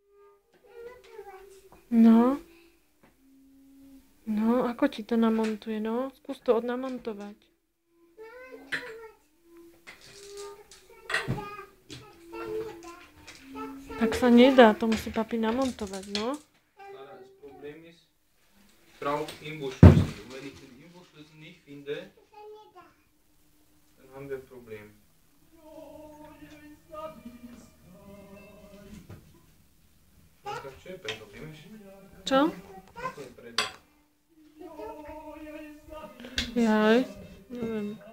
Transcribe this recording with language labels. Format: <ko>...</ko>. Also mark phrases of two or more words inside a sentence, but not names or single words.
<sk>No. No, ako ti to namontuje, no? Skús to odnamontovať. Tak sa nedá, to musí papi namontovať, no?</sk> <de>Klara, das Problem ist, ich brauche Imbusschlüssel. Und wenn ich den Imbusschlüssel nicht finde, dann haben wir ein Problem.</de> <sk>Čo? Jaj, neviem.</sk>